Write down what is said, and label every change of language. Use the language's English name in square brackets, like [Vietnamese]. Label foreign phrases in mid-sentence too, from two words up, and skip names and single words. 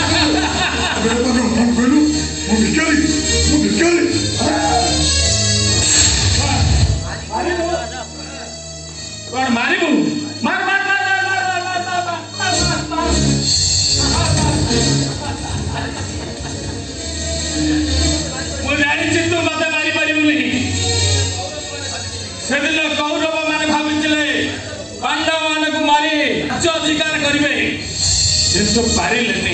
[Hindi] कौन मारिबू? मार मार मार मार मार मार मार मार मार। [Odia] ମୁଁ ଜାଣିଛି ତୁ ମତେ ମାରିପାରିବୁନି। ସେଦିନ କୌରବ ମାନେ ଭାବିଥିଲେ ପାଣ୍ଡବ ମାନଙ୍କୁ ମାରି ରାଜ୍ୟ ଅଧିକାର କରିବେ, କିନ୍ତୁ ପାରିଲେନି।